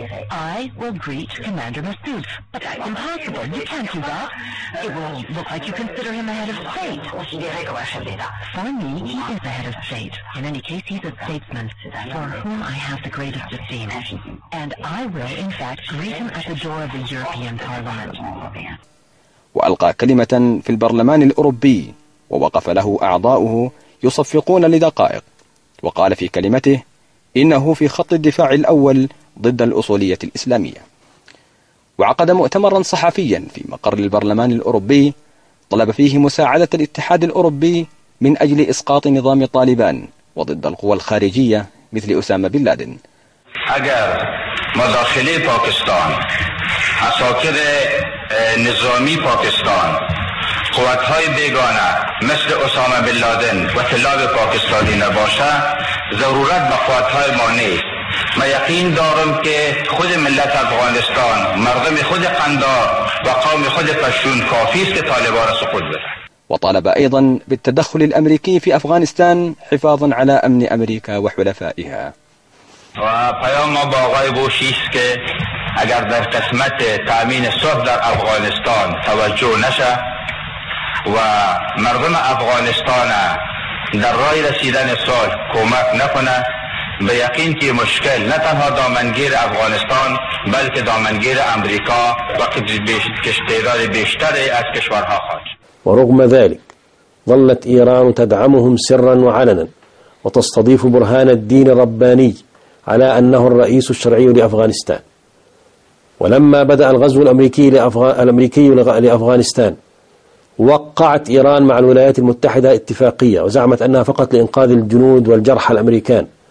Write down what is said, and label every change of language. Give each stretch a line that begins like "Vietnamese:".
English: I will greet Commander Mathew, but that's impossible. You can't do that. It will look like you consider him a head of state. For me, he is a head of state. In any case, he's a statesman for whom I have the greatest esteem. And I will, in fact, greet him at the door of the European Parliament.
Arabic: وألقى كلمة في البرلمان الأوروبي ووقف له أعضاؤه يصفقون لدقائق، وقال في كلمته إنه في خط الدفاع الأول ضد الأصولية الإسلامية. وعقد مؤتمرا صحفيا في مقر البرلمان الأوروبي طلب فيه مساعدة الاتحاد الأوروبي من أجل إسقاط نظام طالبان وضد القوى الخارجية مثل أسامة بن لادن.
Persian: اگر مداخله پاکستان عساكر نظامي پاکستان قوتهای بیگانه مثل أسامة بن لادن و طلاب پاکستانی نباشه ضرورت به قوتهای ما نیست. ما یقین دارم که خود ملت افغانستان، مردم خود قندار و قوم خود پشتون کافی است که طالبان را سقوط بدهند.
Arabic: وطالب ايضا بالتدخل الامريكي في افغانستان حفاظا على امن امريكا وحلفائها.
Persian: و پیام ما با آقای بوشی است که اگر در قسمت تامین صلح در افغانستان توجه نشه و مردم افغانستان در راه رسیدن صلح کمک نکنه، به یقین که مشکل نه تنها دامنگیر افغانستان بلکه دامنگیر امریکا و تعداد بیشتر از کشورها خواهد.
Arabic: و رغم ذلك ظلت ایران تدعمهم سرا وعلنا وتستضيف برهان الدين الرباني على أنه الرئيس الشرعي لأفغانستان. ولما بدأ الغزو الأمريكي لأفغانستان وقعت إيران مع الولايات المتحدة اتفاقية وزعمت أنها فقط لإنقاذ الجنود والجرحى الأمريكان،